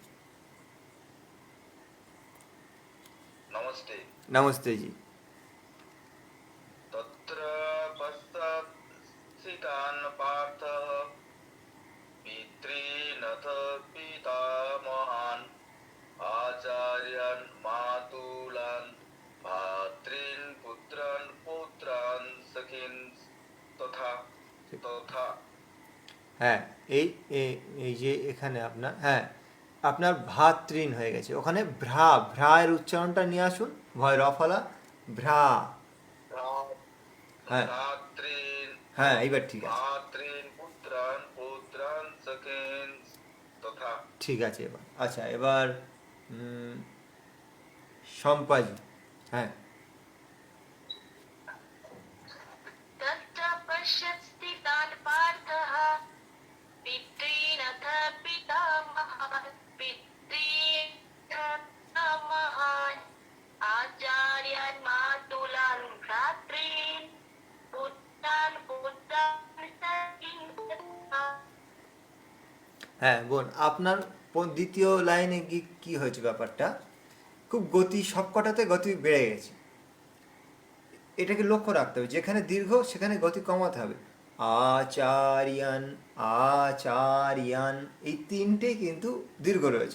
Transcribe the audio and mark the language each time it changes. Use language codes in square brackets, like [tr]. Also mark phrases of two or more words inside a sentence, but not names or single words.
[bn] নমস্তে। নমস্তে জি। [sa] তত্র পশ্চাৎ পার্থः পিতॄনথ পিতামহাन् आचार्यान् मातुलान् भातॄन् पुत्रान् पौत्रान् सखीन् तथा तथा। [bn] হ্যাঁ এই এই যে এখানে আপনার, হ্যাঁ আপনার ভাতৃন হয়ে গেছে, ওখানে ভ্রা, ভ্রায়ের উচ্চারণটা নিয়ে আসুন, ভয় রফলা, ভ্রা, হ্যাঁ [sa] भ्रातॄन् [bn] হ্যাঁ এইবার ঠিক আছে, [sa] भातॄन् पुत्रान् पौत्रान् सखीन् तथा। [bn] ঠিক আছে এবার। আচ্ছা এবার সম্পাজি, হ্যাঁ [sa] तत्र पश्यत्स्थितान् पार्थः पितॄनथ पितामहान् पितॄनमहान् आचार्यान् मातुलान् भ्रातॄन् पुत्रान् पुत्रान् सखींस्तथा। [bn] হ্যাঁ বোন, আপনার দ্বিতীয় লাইনে কি হয়েছে ব্যাপারটা, খুব গতি, সবকটাতে গতি বেড়ে গেছে, এটাকে লক্ষ্য রাখতে হবে, যেখানে দীর্ঘ সেখানে গতি কমাতে হবে। আচারিয়ান, আচারিয়ান, এই তিনটেই কিন্তু দীর্ঘ রয়েছে।